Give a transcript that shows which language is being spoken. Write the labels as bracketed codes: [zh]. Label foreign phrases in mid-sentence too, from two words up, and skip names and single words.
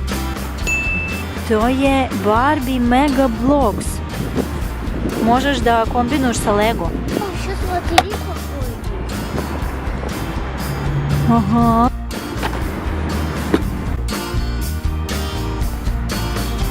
[sr] To je Barbie Mega Blocks. Možeš da kombinuješ sa Lego. [ru] Що смотри, какой. Aha.